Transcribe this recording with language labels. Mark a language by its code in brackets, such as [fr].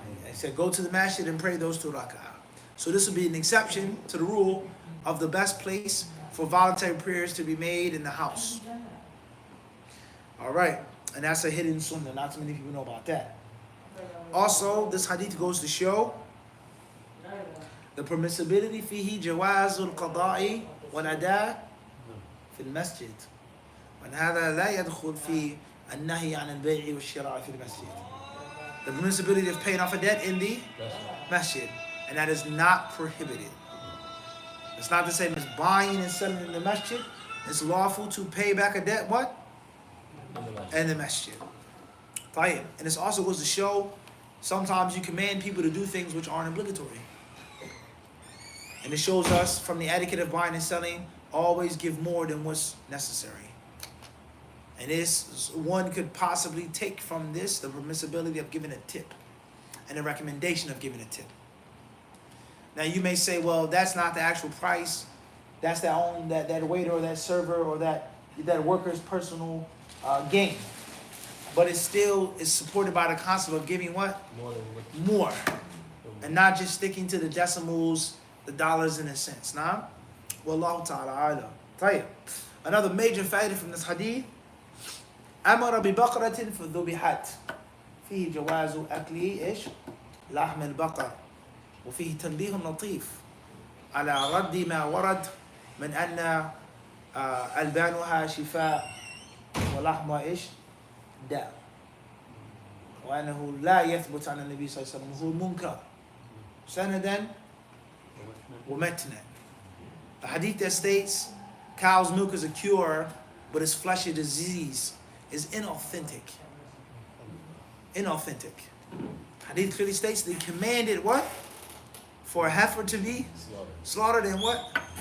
[en] He said, go to the masjid and pray those 2 rak'ah. So this will be an exception to the rule of the best place for voluntary prayers to be made in the house. All right, and that's a hidden sunnah. Not too many people know about that. Also, this hadith goes to show the permissibility [ar] فيه جواز القضاء والأداء في المسجد. وهذا لا يدخل في النهي عن البيع والشراء في المسجد. [en] The permissibility of paying off a debt in the masjid, and that is not prohibited. It's not the same as buying and selling in the masjid. It's lawful to pay back a debt, what? In the masjid. And this also goes to show sometimes you command people to do things which aren't obligatory. And it shows us from the etiquette of buying and selling, always give more than what's necessary. And this, one could possibly take from this the permissibility of giving a tip and the recommendation of giving a tip. Now you may say, well, that's not the actual price. That's that waiter or that server or that worker's personal gain. But it still is supported by the concept of giving what? More. And not just sticking to the decimals, the dollars and the cents. Nah? [ar] Wallahu ta'ala alam. [en] Another major faida from this hadith. [ar] أمر ببقرة فذبحت فيه جواز أكل إيش لحم البقر وفيه تنبيه لطيف على رد ما ورد من أن ألبانها شفاء ولحمها إيش داء وأنه لا يثبت عن النبي صلى الله عليه وسلم وهو منكر. Sanadan wa matnan. [en] The hadith that states cow's milk is a cure, but its flesh is a disease is inauthentic. Inauthentic. Hadith clearly states they commanded what? For a heifer to be slaughtered in what?